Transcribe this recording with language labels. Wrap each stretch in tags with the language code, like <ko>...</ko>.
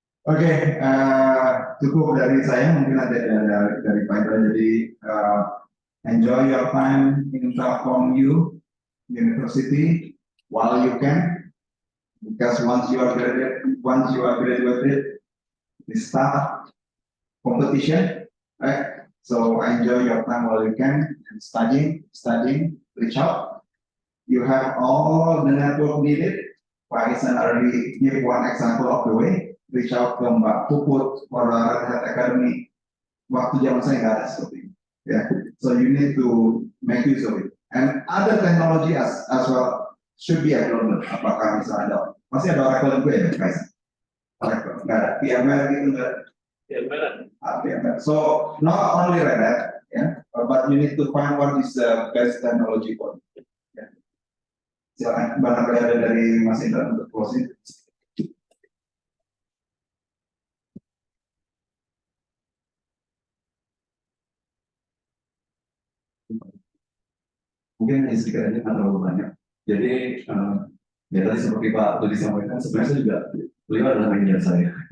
<id>Oke, cukup dari saya, mungkin ada dari Pak Indra.</id> <en>Jadi enjoy your time in Telkom University while you can, because once you are graduated, we start competition, right? So enjoy your time while you can, and studying, reach out. You have all the network needed. Pak Isan already give one example of the way. Reach out ke Mbak Puput or Red Hat Academy.</en> <id>Waktu zaman saya nggak ada seperti ini.</id> <en>Ya, so you need to make use of it. And other technology as well should be available.</en> <id>Apakah misalnya ada, masih ada Oracle juga ya, guys? Oracle nggak ada, VMware gitu nggak ada. VMware.</id> <en>So not only Red Hat, yeah, but you need to find what is the best technology for you. Yeah.</en> <id>Silakan, barangkali ada dari Mas Indra untuk closing. Mungkin hanya sedikit aja, nggak terlalu banyak. Jadi ya tadi seperti Pak tadi sampaikan, sebenarnya saya juga, beliau adalah manajer saya.</id>